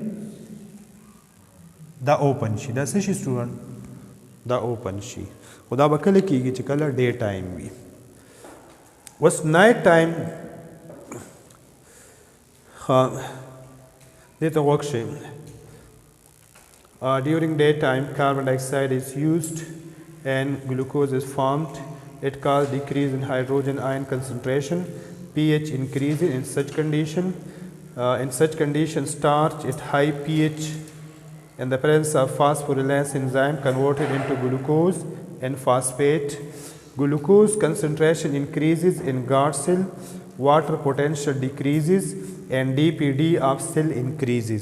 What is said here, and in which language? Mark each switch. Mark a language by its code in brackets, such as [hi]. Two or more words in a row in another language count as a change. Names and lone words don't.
[ps] دا اوپن شي دا څه شي سټوډنټ دا اوپن شي خو دا به کله کېږي چې کله [en] day time [ps] وي اوس [en] night time [ps] دې ته غوږ شئ [en] during daytime carbon dioxide is used and glucose is formed it causes decrease in hydrogen ion concentration pH increases in such condition starch at high pH in the presence of phosphorylase enzyme converted into glucose and phosphate glucose concentration increases in guard cell water potential decreases and DPD of cell increases.